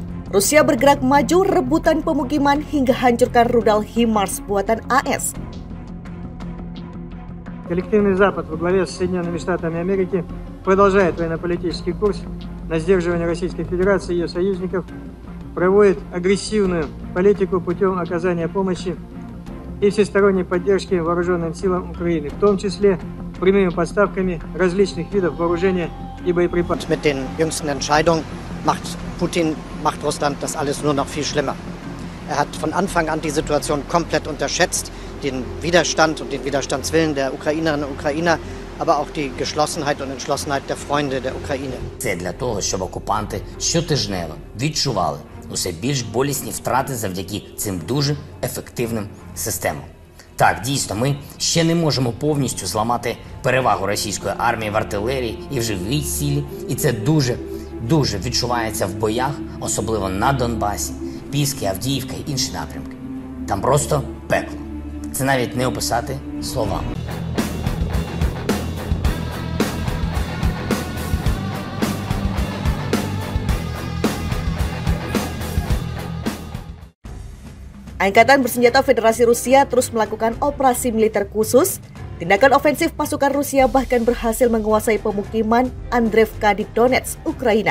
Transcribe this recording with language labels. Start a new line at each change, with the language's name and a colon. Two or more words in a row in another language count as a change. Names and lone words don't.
Indonesian: Rusia bergerak maju rebutan pemukiman hingga hancurkan rudal HIMARS buatan AS.
Russian: Коллективный Запад во главе с Соединенными Штатами Америки продолжает военно-политический курс на сдерживание Российской Федерации и ее союзников, проводит агрессивную политику путем оказания помощи и всесторонней поддержки вооруженным силам Украины, в том числе прямыми поставками различных видов вооружения и боеприпасов.
German: Mit den jüngsten Entscheidungen macht Russland das alles nur noch viel schlimmer. Er hat von Anfang an die Situation komplett unterschätzt, den Widerstand und den Widerstandswillen der Ukrainerinnen und Ukrainer, aber auch die Geschlossenheit und Entschlossenheit der Freunde der України.
Ukrainian: Це для того, щоб окупанти щотижнево відчували усе більш болісні втрати завдяки цим дуже ефективним системам. Так, дійсно, ми ще не можемо повністю зламати перевагу російської армії в артилерії і в живій силі, і це дуже відчувається в боях, особливо на Донбасі, Піски, Авдіївка і інші напрямки. Там просто пекло. Це навіть не описати словами.
Indonesian: Angkatan Bersenjata Federasi Rusia terus melakukan operasi militer khusus. Tindakan ofensif pasukan Rusia bahkan berhasil menguasai pemukiman Andreevka di Donetsk, Ukraina.